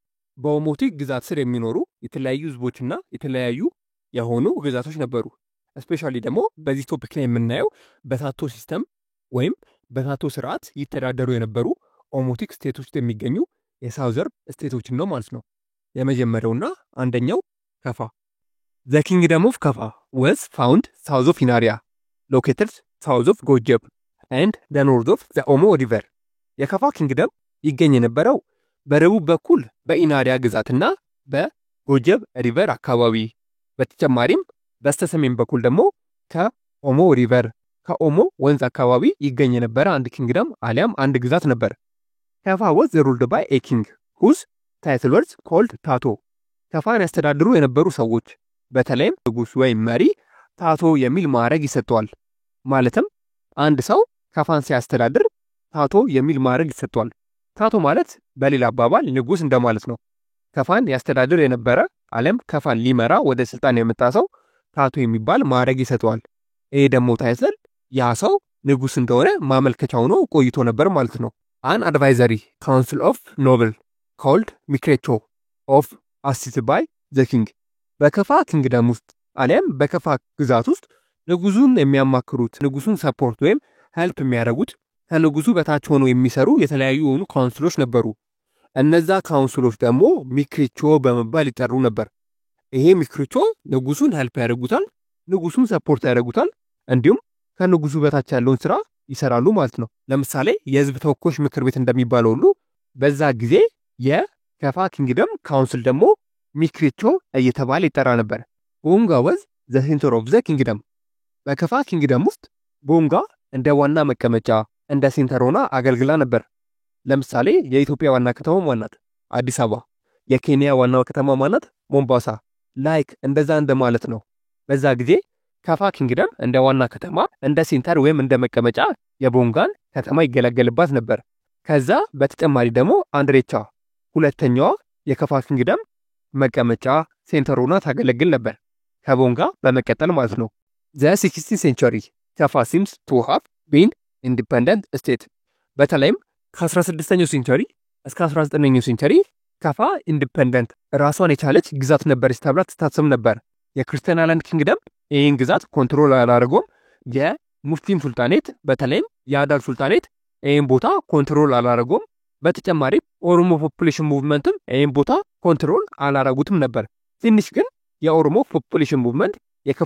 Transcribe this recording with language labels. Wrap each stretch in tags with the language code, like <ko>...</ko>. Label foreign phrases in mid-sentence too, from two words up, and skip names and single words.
<am>በኦሞቲክ ግዛት ስር የሚኖሩ የተለያዩ ህዝቦችና የተለያዩ የሆኑ ግዛቶች ነበሩ። ስፔሻሊ ደግሞ በዚህ ቶፒክ ላይ የምናየው በታቶ ሲስተም ወይም በታቶ ስርዓት ይተዳደሩ የነበሩ ኦሞቲክ ስቴቶች ውስጥ የሚገኙ</am> <en>southern states</en> <am>ነው ማለት ነው። የመጀመሪያውና አንደኛው ከፋ።</am> <en>The kingdom of Kafa was found south of Inaria, located south of Gojeb and the north of the Omo River.</en> <am>የከፋ ኪንግደም ይገኝ የነበረው በደቡብ በኩል በኢናሪያ ግዛትና በጎጀብ ሪቨር አካባቢ፣ በተጨማሪም በስተሰሜን በኩል ደግሞ ከኦሞ ሪቨር ከኦሞ ወንዝ አካባቢ ይገኝ የነበረ አንድ ኪንግደም አሊያም አንድ ግዛት ነበር። ከፋ</am> <en>was ruled by a king whose title was called</en> <am>ታቶ። ከፋን ያስተዳድሩ የነበሩ ሰዎች በተለይም ንጉስ ወይም መሪ ታቶ የሚል ማዕረግ ይሰጠዋል። ማለትም አንድ ሰው ከፋን ሲያስተዳድር ታቶ የሚል ማዕረግ ይሰጠዋል። ታቶ ማለት በሌላ አባባል ንጉስ እንደማለት ነው። ከፋን ያስተዳድር የነበረ አለም ከፋን ሊመራ ወደ ስልጣን የመጣ ሰው ታቶ የሚባል ማዕረግ ይሰጠዋል። ይሄ ደግሞ ታይትል ያ ሰው ንጉስ እንደሆነ ማመልከቻ ሆኖ ቆይቶ ነበር ማለት ነው።</am> <en>An advisory council of noble called Mikrecho of assisted by the king</en> <am>በከፋ ኪንግደም ውስጥ አሊያም በከፋ ግዛት ውስጥ ንጉሱን የሚያማክሩት ንጉሱን ሰፖርት ወይም ሄልፕ የሚያደርጉት ከንጉሱ በታች ሆነው የሚሰሩ የተለያዩ የሆኑ ካውንስሎች ነበሩ። እነዛ ካውንስሎች ደግሞ ሚክሪቾ በመባል ይጠሩ ነበር። ይሄ ሚክሪቾ ንጉሱን ሄልፕ ያደርጉታል፣ ንጉሱን ሰፖርት ያደርጉታል፣ እንዲሁም ከንጉሱ በታች ያለውን ስራ ይሰራሉ ማለት ነው። ለምሳሌ የህዝብ ተወካዮች ምክር ቤት እንደሚባለው ሁሉ በዛ ጊዜ የከፋ ኪንግደም ካውንስል ደግሞ ሚክሪቾ እየተባለ ይጠራ ነበር። ቦንጋ</am> <en>was the center of the kingdom</en> <am>በከፋ ኪንግደም ውስጥ ቦንጋ እንደ ዋና መቀመጫ እንደ ሴንተር ሆና አገልግላ ነበር። ለምሳሌ የኢትዮጵያ ዋና ከተማ ማናት? አዲስ አበባ። የኬንያ ዋና ከተማ ማናት? ሞምባሳ። ላይክ እንደዛ እንደማለት ነው። በዛ ጊዜ ከፋ ኪንግደም እንደ ዋና ከተማ እንደ ሴንተር ወይም እንደ መቀመጫ የቦንጋን ከተማ ይገለገልባት ነበር። ከዛ በተጨማሪ ደግሞ አንድሬቻ ሁለተኛዋ የከፋ ኪንግደም መቀመጫ ሴንተር ሆና ታገለግል ነበር ከቦንጋ በመቀጠል ማለት ነው።</am> <en>The 16th century</en> <am>ከፋ</am> <en>seems to have been independent state</en> <am>በተለይም ከ16ኛው ሴንቸሪ እስከ 19ኛው ሴንቸሪ ከፋ ኢንዲፔንደንት ራሷን የቻለች ግዛት ነበረች ተብላ ትታሰብ ነበር።</am> <en>Christian island kingdom</en> <am>ይህን ግዛት ኮንትሮል አላደረገውም። የሙስሊም ሱልጣኔት በተለይም የአዳል ሱልጣኔት ይህን ቦታ ኮንትሮል አላደረገውም። በተጨማሪም ኦሮሞ</am> <en>population movement</en> <am>ይህን ቦታ ኮንትሮል አላደረጉትም ነበር። ትንሽ ግን የኦሮሞ</am> <en>population movement</en> <am>የከፋ</am>